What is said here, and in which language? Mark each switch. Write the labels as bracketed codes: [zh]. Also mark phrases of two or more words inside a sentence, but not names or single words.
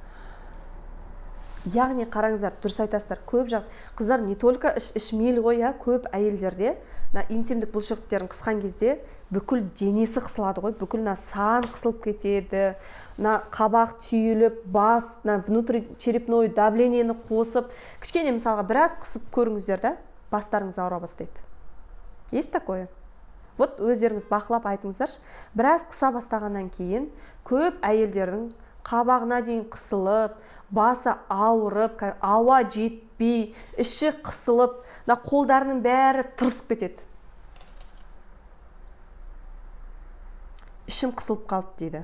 [kk] Яғни қараңыздар, дұрыс айтасыздар. Көп қыздар [ru] не только [kk] іш мейлі ғой, көп әйелдерде интимдік бұлшықеттерін қысқан кезде бүкіл денесі қысылады ғой, бүкіл сан қысылып кетеді, қабақ түйіліп, бас, внутричерепной давлениені қосып, кішкене мысалға біраз қысып көріңіздер да, бастарыңыз ауыра бастайды. [ru] Есть такое? [kk] Вот өздеріңіз бақылап айтыңыздаршы, біраз қыса бастағаннан кейін көп әйелдердің қабағына дейін қысылып, басы ауырып, ауа жетпей, іші қысылып, қолдарының бәрі тырысып кетеді. Ішім қысылып қалды дейді.